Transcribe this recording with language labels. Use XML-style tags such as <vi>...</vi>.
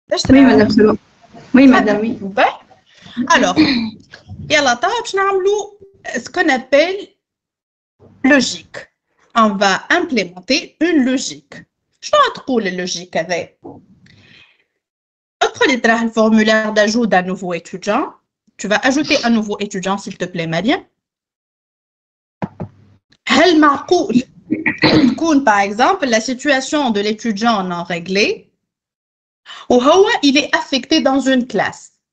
<fr>Oui, madame, c'est bon. Oui, madame, oui. Alors, yalla,</fr> <ar>باش نعملوا</ar> <fr>ce qu'on appelle logique. On va implémenter une logique.</fr> <ar>شنو تقول اللوجيك هذا؟ ادخل تراه الفورمulaire</ar> <fr>d'ajout d'un nouveau étudiant. Tu vas ajouter un nouveau étudiant, s'il te plaît, Mariam.</fr> <ar>هل معقول تكون,</ar> <fr>par exemple, la situation de l'étudiant non réglée ou il est affecté dans une classe?</fr>